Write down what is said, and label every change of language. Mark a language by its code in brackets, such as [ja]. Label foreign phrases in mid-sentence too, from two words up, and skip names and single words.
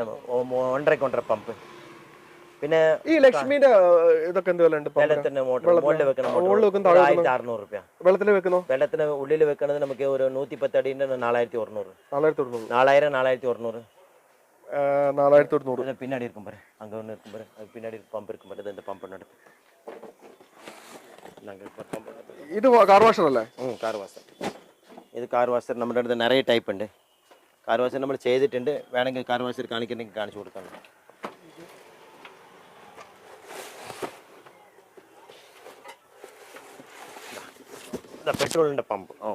[ml] 1.5 പമ്പ്. പിന്നെ ഈ ലക്ഷ്മിയുടെ ഇതൊക്കെ എന്ത് വിലയുണ്ട്? വെള്ളത്തിന് മുകളിൽ വെക്കണം 1600 രൂപ. വെള്ളത്തിന് ഉള്ളിൽ വെക്കണത് നമുക്ക് ഒരു 110 അടിന്റെ 4100. 4400. [ta] பின்னாடி இருக்கும் பற, അங்கே ஒன்று இருக்கும் பாரு, அது பின்னாடி பம்ப் இருக்கும் பாரு. இந்த பம்ப் நடத்து. [ml] ഇത് [en] car washer [ml] അല്ലേ? [en] car washer. [ml] ഇത് [en] car washer [ml] നമ്മുടെ അടുത്ത് നിറയെ ടൈപ്പ് ഉണ്ട്. [en] car washer [ml] നമ്മൾ ചെയ്തിട്ടുണ്ട്. വേണമെങ്കിൽ [en] car washer [ml] കാണിക്കണമെങ്കിൽ കാണിച്ചു കൊടുക്കാം. പെട്രോളിന്റെ പമ്പ്.